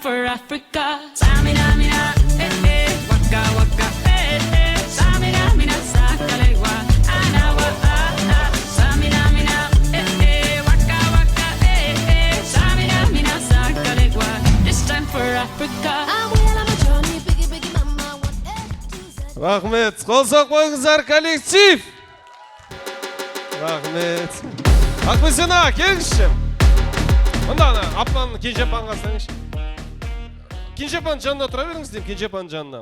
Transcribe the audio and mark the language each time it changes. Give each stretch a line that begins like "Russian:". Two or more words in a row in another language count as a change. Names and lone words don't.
English: Africa.
Fang: Samina, mina, waka, waka, Samina, mina, sakalewa, anawa, Samina, mina, waka, waka, Samina, mina, sakalewa.
English: This time for Africa.
Kazakh: Рахмет. Қол қойыңыздар, коллектив. Рахмет. Ақбөсена, келіңізші. Мұнда апан Кенжепанға саңызшы. Кенжепан жанына отыра беріңіз деймін, Кенжепан жанына.